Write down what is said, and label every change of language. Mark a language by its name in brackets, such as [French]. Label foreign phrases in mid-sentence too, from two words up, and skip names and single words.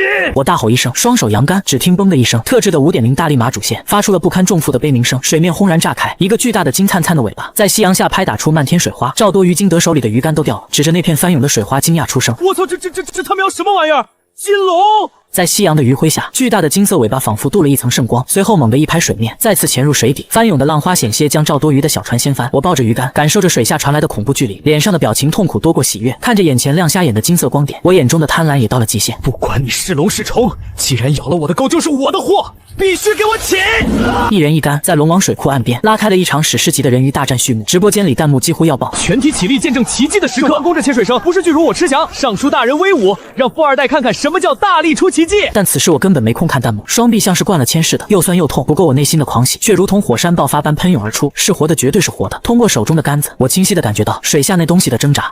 [Chinese] 我大吼一聲，雙手揚竿，只聽嘣的一聲，特制的5.0大力馬主線發出了不堪重負的悲鳴聲，水面轟然炸開，一個巨大的金燦燦的尾巴在夕陽下拍打出漫天水花。趙多魚驚得手裡的魚竿都掉了，指着那片翻湧的水花驚訝出聲：“ 我操，這他喵什麼玩意兒？金龍！” 在夕陽的餘暉下，巨大的金色尾巴仿佛鍍了一層聖光，隨後猛地一拍水面，再次潛入水底。翻湧的浪花險些將趙多魚的小船掀翻。我抱着魚竿，感受着水下傳來的恐怖距離，臉上的表情痛苦多過喜悅。看着眼前亮瞎眼的金色光點，我眼中的貪婪也到了極限。不管你是龍是蟲，既然咬了我的鈎，就是我的貨，必須給我起！一人一竿，在龍王水庫岸邊拉開了一場史詩級的人魚大戰序幕。直播間裡彈幕幾乎要爆，全體起立，見證奇蹟的時刻。關公這潛水聲不是巨如我吃翔，尚書大人威武，讓富二代看看什麼叫大力出奇蹟。但此時我根本沒空看彈幕，雙臂像是灌了鉛似的，又酸又痛。不過我內心的狂喜卻如同火山爆發般噴湧而出，是活的，絕對是活的。通過手中的桿子，我清晰地感覺到水下那東西的掙扎。